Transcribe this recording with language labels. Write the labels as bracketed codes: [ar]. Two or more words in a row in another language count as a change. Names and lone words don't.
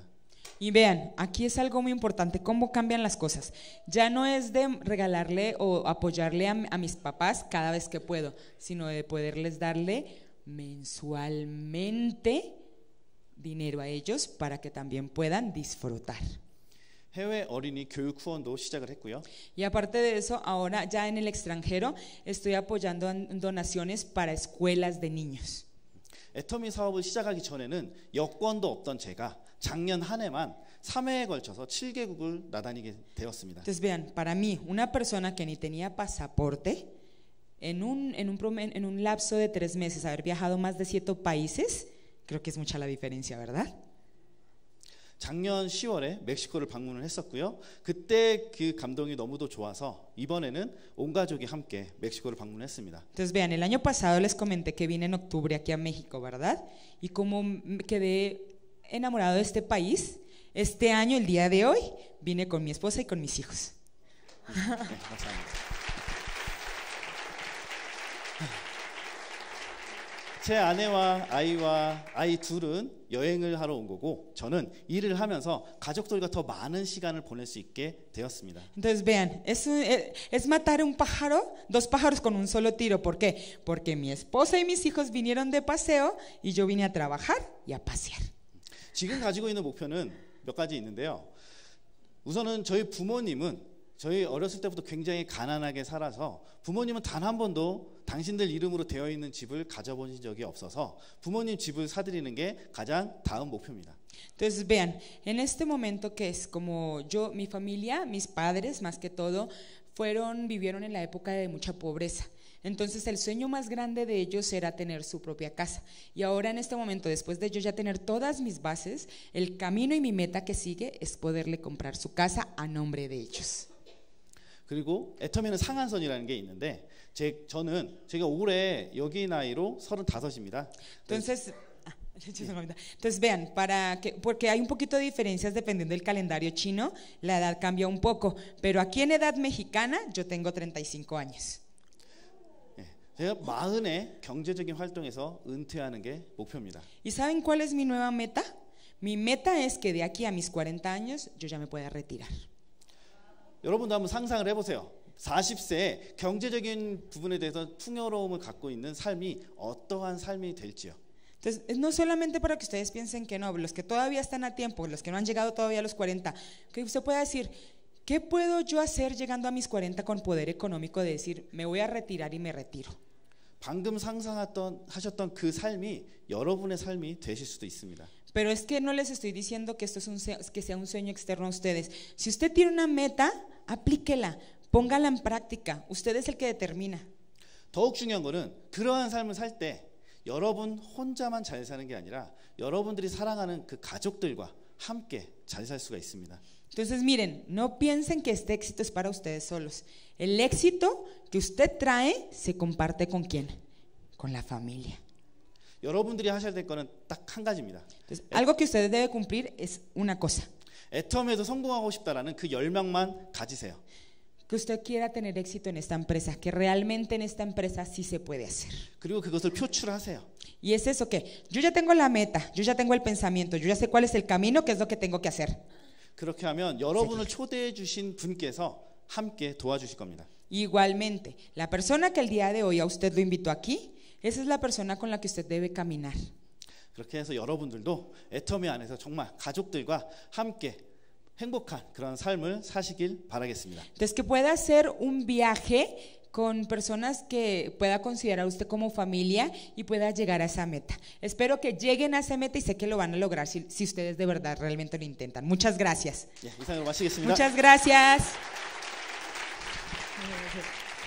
[es] Y vean, aquí es algo muy importante, cómo cambian las cosas. Ya no es de regalarle o apoyarle a mis papás cada vez que puedo, sino de poderles darle mensualmente dinero a ellos para que también puedan disfrutar. [ko] 해외 어린이 교육 후원도 시작을 했고요. [es] Y aparte de eso, ahora ya en el extranjero estoy apoyando donaciones para escuelas de niños. [ko] 애터미 사업을 시작하기 전에는 여권도 없던 제가 작년 한 해만 3회에 걸쳐서 7개국을 나다니게 되었습니다. [es] Entonces vean, para mí, una persona que ni tenía pasaporte, en un lapso de 3 meses haber viajado más de 7 países, creo que es mucha la diferencia, ¿verdad? [ko] 작년 10월에 멕시코를 방문을 했었고요. 그때 그 감동이 너무도 좋아서 이번에는 온 가족이 함께 멕시코를 방문했습니다. [es] Entonces vean, el año pasado les comenté que vine en octubre aquí a México, ¿verdad? Y como quedé enamorado de este país, este año, el día de hoy, vine con mi esposa y con mis hijos. [ko] 네, 감사합니다. 제 아내와 아이 둘은 여행을 하러 온 거고 저는 일을 하면서 가족들과 더 많은 시간을 보낼 수 있게 되었습니다. [es] Entonces vean, es matar un pájaro, dos pájaros con un solo tiro. ¿Por qué? Porque mi esposa y mis hijos vinieron de paseo y yo vine a trabajar y a pasear. [ko] 지금 가지고 있는 목표는 몇 가지 있는데요. 우선은 저희 부모님은 저희 어렸을 때부터 굉장히 가난하게 살아서 부모님은 단 한 번도 당신들 이름으로 되어 있는 집을 가져본 적이 없어서 부모님 집을 사드리는 게 가장 다음 목표입니다. [es] Entonces vean, en este momento que es como yo, mi familia, mis padres más que todo, vivieron en la época de mucha pobreza. Entonces el sueño más grande de ellos era tener su propia casa. Y ahora en este momento, después de yo ya tener todas mis bases, el camino y mi meta que sigue es poderle comprar su casa a nombre de ellos. [ko] 그리고 애터미는 상한선이라는 게 있는데 제가 올해 여기 나이로 35입니다. [es] Entonces vean, porque hay un poquito de diferencias dependiendo del calendario chino, la edad cambia un poco, pero aquí en edad mexicana yo tengo 35 años. [ko] 제가 40에 경제적인 활동에서 은퇴하는 게 목표입니다. [es] ¿Y saben cuál es mi nueva meta? Mi meta es que de aquí a mis 40 años yo ya me pueda retirar. [ko] 여러분도 한번 상상을 해보세요. 40세에 경제적인 부분에 대해서 풍요로움을 갖고 있는 삶이 어떠한 삶이 될지요. [es] Entonces, no solamente para que ustedes piensen que no, los que todavía están a tiempo, los que no han llegado todavía a los 40, que usted pueda decir, ¿qué puedo yo hacer llegando a mis 40 con poder económico de decir, me voy a retirar y me retiro? [ko] 방금 하셨던 그 삶이 여러분의 삶이 되실 수도 있습니다. [es] Pero es que no les estoy diciendo que esto que sea un sueño externo a ustedes. Si usted tiene una meta, aplíquela, póngala en práctica. Usted es el que determina. [ko] 더욱 중요한 거는 그러한 삶을 살 때 여러분 혼자만 잘 사는 게 아니라 여러분들이 사랑하는 그 가족들과 함께 잘 살 수가 있습니다. [es] Entonces miren, no piensen que este éxito es para ustedes solos. El éxito que usted trae se comparte ¿con quién? Con la familia. [ko] 여러분들이 하셔야 될 거는 딱 한 가지입니다. [es] Entonces, algo que usted debe cumplir es una cosa. [ko] 애터미에서 성공하고 싶다라는 그 열망만 가지세요. [es] Que usted quiera tener éxito en esta empresa, que realmente en esta empresa sí se puede hacer. [ko] 그리고 그것을 표출하세요. [es] Y es eso que yo ya tengo la meta, yo ya tengo el pensamiento, yo ya sé cuál es el camino, qué es lo que tengo que hacer. [ko] 그렇게 하면 여러분을 초대해 주신 분께서 함께 도와주실 겁니다. [es] Igualmente, la persona que el día de hoy a usted lo invitó aquí, esa es la persona con la que usted debe caminar. [ko] 그렇게 해서 여러분들도 애터미 안에서 정말 가족들과 함께 행복한 그런 삶을 사시길 바라겠습니다. [es] Entonces que pueda hacer un viaje con personas que pueda considerar usted como familia y pueda llegar a esa meta. Espero que lleguen a esa meta y sé que lo van a lograr si ustedes de verdad realmente lo intentan. Muchas gracias. [ko] 이상으로 마치겠습니다. [es] Muchas gracias.